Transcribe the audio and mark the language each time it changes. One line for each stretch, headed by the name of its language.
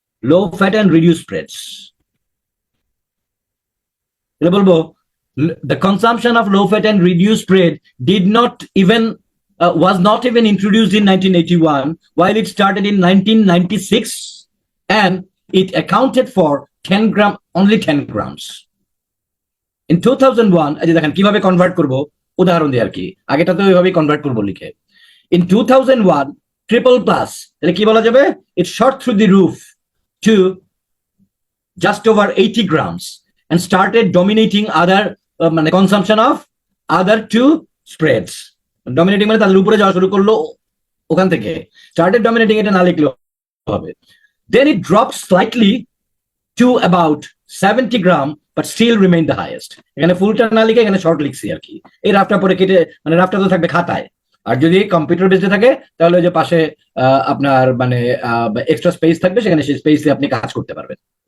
English: low fat and reduce spreads,
Bangla: এটা বলবো
English: the consumption of low fat and reduced bread did not even was not even introduced in 1981, while it started in 1996, and it accounted for 10 gram, only 10 grams. In 2001,
Bangla: এই যে দেখেন কিভাবে convert করব, উদাহরণ দিয়ে আর কি, আগেটা তো ওইভাবেই কনভার্ট করব লিখে।
English: In 2001, triple plus,
Bangla: তাহলে কি বলা যাবে,
English: it shot through the roof to just over 80 grams and started dominating other মানে consumption of other two spreads.
Bangla: Dominating মানে তাদের উপরে যাওয়া শুরু করলো ওখান থেকে,
English: started dominating
Bangla: এটা না লিখলেও হবে।
English: Then it dropped slightly to about 70 gram but still remained the highest.
Bangla: এখানে ফুলটা না লিখে এখানে শর্ট লিখছি আর কি, এই রাফটা পরে কেটে, মানে রাফটা তো থাকবে খাতায়, আর যদি কম্পিউটার বেসে থাকে তাহলে ওই যে পাশে আপনার মানে এক্সট্রা স্পেস থাকবে, সেখানে সেই স্পেসে আপনি কাজ করতে পারবেন।